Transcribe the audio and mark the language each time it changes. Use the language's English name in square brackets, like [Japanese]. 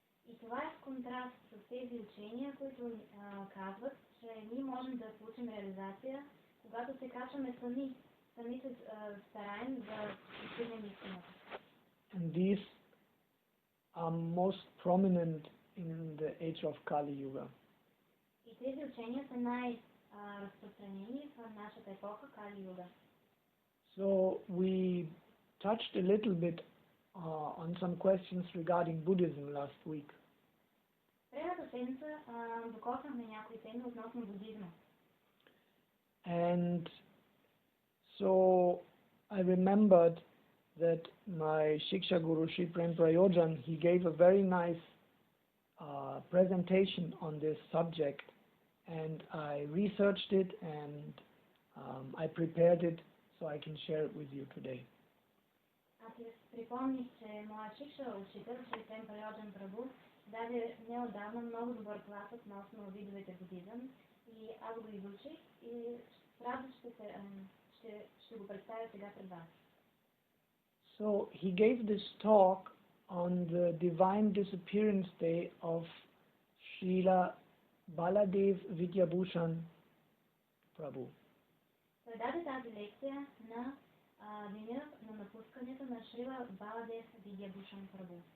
[Bulgarian] И това е в контраст с тези учения, които казват, че ние можем да получим реализация, когато се качваме сами се стараем да постигнем истината. [English] And these are most prominent in the age of Kali Yuga. [Bulgarian] И тези учения са най-разпространени в нашата епоха Кали Юга. [English] So we touched a little bit on some questions regarding Buddhism last week. [Bulgarian] Предната седмица докоснахме някои теми относно будизма. [English] And so I remembered that my Shiksha Guru Sri Prem Prayojan, he gave a very nice presentation on this subject, and I researched it and I prepared it so I can share it with you today. [Bulgarian] Аз си припомних, че моя Шикша учител, Шри Прем Праyojan Prabhu, даде неотдавна много добър клас относно видовете будизъм и аз го изучих и с радост ще го представя сега пред вас. [English] So he gave this talk on the divine disappearance day of Srila Baladav Vidhябхашана Prabhu. [Bulgarian] Той даде тази лекция на деня на напускането на Шрила Баладев Видхябхашана Прабху.